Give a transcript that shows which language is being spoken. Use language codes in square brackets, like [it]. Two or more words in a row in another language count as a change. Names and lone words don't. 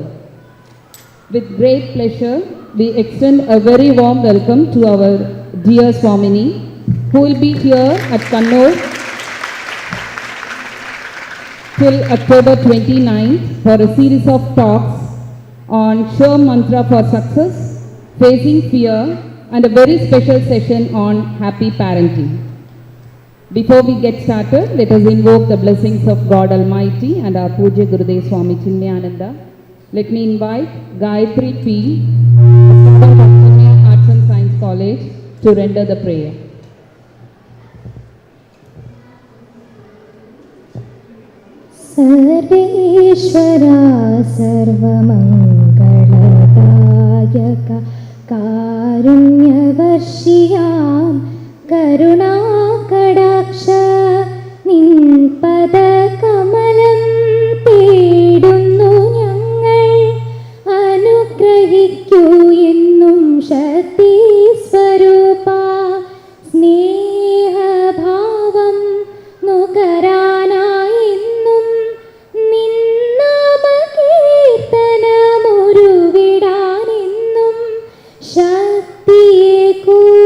[en] With great pleasure, we extend a very warm welcome to our dear Swamini, who will be here at Kannur till October 29th for a series of talks on Sure Mantra for Success, Facing Fear, and a very special session on Happy Parenting. Before we get started, let us invoke the blessings of God Almighty and our Pujya Gurudev Swami Chinmayananda. Let me invite Gayatri P. of Chinmaya Arts and Science College to render the prayer. [sa] सर्वेश्वरा सर्वमङ्गलदायका कारुण्यवर्षियां करुणाकटाक्ष [ml] നിൻപദകമലം തേടുന്നു ഞങ്ങൾ അനുഗ്രഹിക്കൂ എന്നും ശക്തി സ്വരൂപ സ്നേഹഭാവം നുകരാനായി എന്നും നിന്നാമകീർത്തനമുരുവിടാനെന്നും ശക്തിയേകൂ